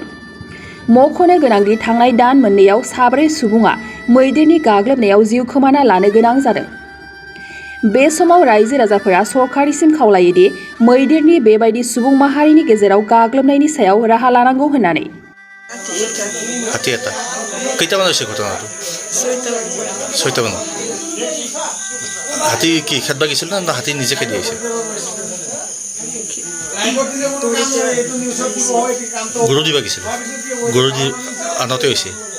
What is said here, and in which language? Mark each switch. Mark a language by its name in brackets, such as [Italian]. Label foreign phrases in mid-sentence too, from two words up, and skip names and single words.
[Bodo] मख'नो गोनांदि थांनाय दान मोननैयाव साब्रै सुबुङा मैदेरनि गाग्लोबनायाव जिउ खोमाना लानो गोनां जादों। बे समाव रायजो राजाफोरा सरकारनिसिम खावलायोदि मैदेरनि बेबायदि सुबुं माहारिनि गेजेराव गाग्लोबनायनि सायाव राहा लानांगौ होननानै। [Assamese] हाथी এটা কেইটামান হৈছে ঘটনাটো? 6টা মান। হাতী কি খেদবা গেছিল না হাতী নিজে খেদি আহিছে? গৰু দিবা গেছিল, গৰু দি আনতে হৈছে।